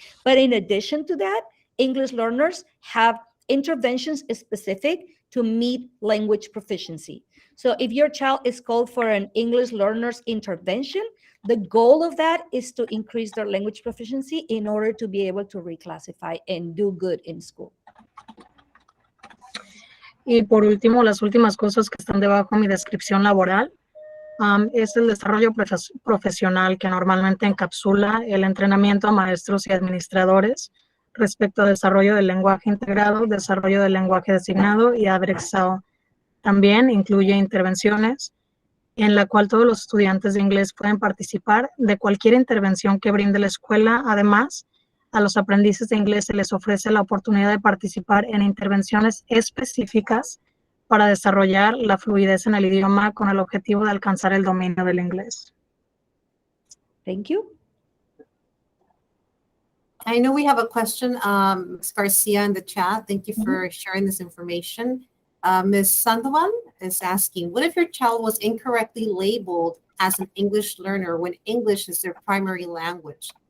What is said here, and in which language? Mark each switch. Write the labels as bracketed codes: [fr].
[en] But in addition to that, English learners have interventions specific to meet language proficiency. So if your child is called for an English learner's intervention, the goal of that is to increase their language proficiency in order to be able to reclassify and do good in school. [es] Y por último, las últimas cosas que están debajo de mi descripción laboral es el desarrollo profesional, que normalmente encapsula el entrenamiento a maestros y administradores respecto a desarrollo del lenguaje integrado, desarrollo del lenguaje designado y Avid Excel. También incluye intervenciones en la cual todos los estudiantes de inglés pueden participar de cualquier intervención que brinde la escuela. Además, a los aprendices de inglés se les ofrece la oportunidad de participar en intervenciones específicas para desarrollar la fluidez en el idioma con el objetivo de alcanzar el dominio del inglés. [en] Thank you. I know we have a question, Ms. Garcia in the chat. Thank you for sharing this information. Ms. Sandoval is asking, what if your child was incorrectly labeled as an English learner when English is their primary language?